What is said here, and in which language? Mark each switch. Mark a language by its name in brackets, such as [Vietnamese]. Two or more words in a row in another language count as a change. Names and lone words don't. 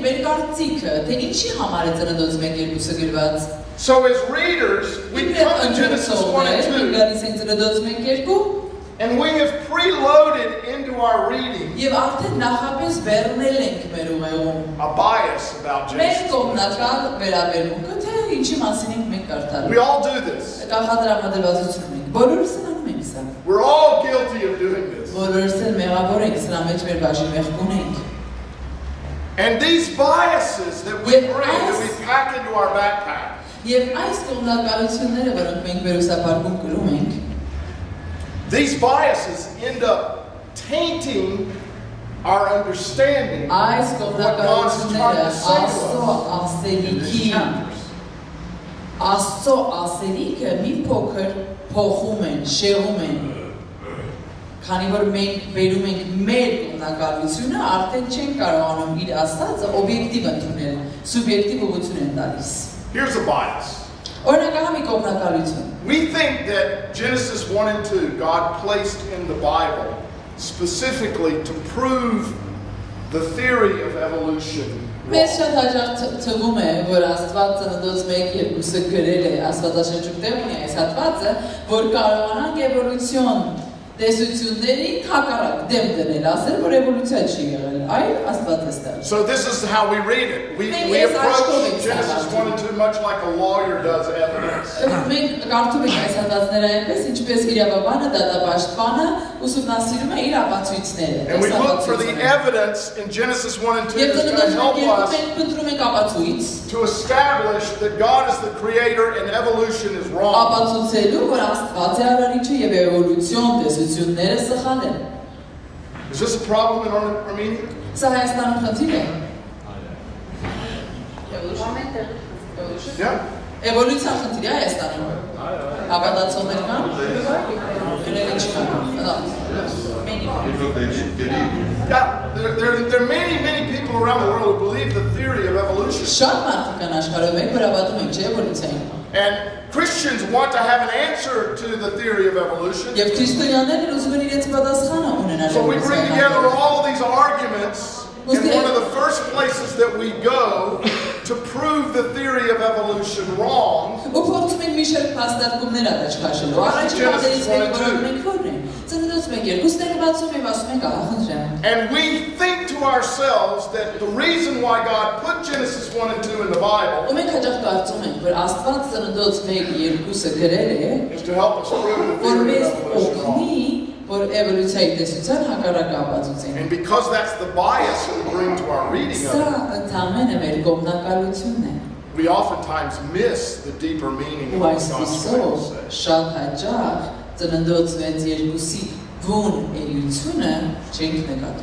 [English] So as readers, we come to Genesis 1 and 2, and we have preloaded into our reading a bias about Genesis 1 and 2. [Armenian] ինչի մասին ենք մենք կարդալու։ [English] We all do this. [Armenian] Կախադրամադրվածություն ունենք։ Բոլորս անում ենք սա։ [English] We're all guilty of doing this. [Armenian] Բոլորս էլ մեղավոր ենք, սրա մեջ մեր բաժին մեղք ունենք։ [English] And these biases that we bring, that we pack into our backpack. [Armenian] Եվ այս կողմնակալությունները, որոնք մենք վերուսապարկում կրում ենք, [English] these biases end up tainting our understanding [Armenian] այս [English] of what God is trying to say to us. [Armenian] Աստծո ասելիքը մի փոքր փոխում են, շեղում են։ Քանի որ մենք վերում ենք մեր կողմնակալությունը, արդեն չենք կարողանում իր ասածը օբյեկտիվ ընդունել, սուբյեկտիվ ուղղություն են տալիս։ [English] Here's a bias. [Armenian] Օրինակ մի կողմնակալություն։ [English] We think that Genesis 1 and 2, God placed in the Bible specifically to prove the theory of evolution. [Armenian] Մեզ շատ հաճախ թվում է, որ Աստված ծննդոց 1-2-ը գրել է Աստվածաշունչում տեղ ունի այս հատվածը, որ կարողանանք էվոլյուցիոն տեսությունների հակառակ դեմ դնել, ասել, որ էվոլյուցիա չի եղել, այլ Աստված է ստեղծել։ [English] So this is how we read it. We approach Genesis 1 and 2 much like a lawyer does evidence. [Armenian] Մենք կարդում ենք այս հատվածները այնպես, ինչպես իրավաբանը, դատապաշտպանը ուսումնասիրում է իր ապացույցները։ [English] And we look for the evidence in Genesis 1 and 2 that's going to help us to establish that God is the creator and evolution is wrong. [Armenian] Ապացուցելու, որ Աստված է արարիչը եւ էվոլյուցիոն տեսությունները սխալ են։ [English] Is this a problem in Armenia? [Armenian] Սա Հայաստանում խնդիր է։ [English] Yeah. [Armenian] Էվոլյուցիա խնդիր է Հայաստանում։ Հավատացողներ կան։ Գրել չկան։ [English] Yeah, there are many people around the world who believe the theory of evolution. [Armenian] Շատ մարդիկ կան աշխարհում, մենք որ հավատում ենք չէ էվոլյուցիային։ [English] And Christians want to have an answer to the theory of evolution. [Armenian] Եվ քրիստոնյաներն ուզում են իրենց պատասխանը ունենալ։ [English] So we bring together all of these arguments in one of the first places that we go to prove the theory of evolution wrong. [Armenian] Ու փորձում ենք մի շարք փաստարկումներ առաջ քաշելու։ Առաջին պատերից մենք որոնում ենք որն են։ Ծննդոց 1-2-ը բացում եւ ասում ենք ահա խնդրեմ։ [English] And we think to ourselves that the reason why God put Genesis 1 and 2 in the Bible [Armenian] ու մենք հաճախ կարծում ենք, որ Աստված ծննդոց 1-2-ը գրել է, [English] is to help us prove the theory of evolution. And because that's the bias that we bring to our reading of it, we oftentimes miss the deeper meaning of what God's trying to say.